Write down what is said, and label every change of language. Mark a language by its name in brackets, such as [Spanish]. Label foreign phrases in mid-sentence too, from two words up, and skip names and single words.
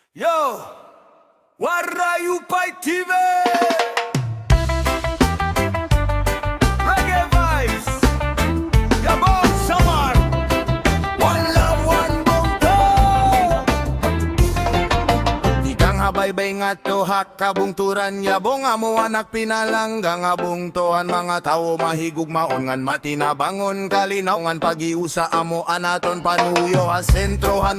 [English] Yo, Warayupay TV! Reggae vibes! [Waray] Yabong Samar! [English] One love, one bongto! [Waray] Di kang habaybay nga to hakabungturan yabong amo anak pinalanggang abungtohan mga tao mahigug maongan matinabangon kalinawngan pagiusa amo anaton panuyo asentrohan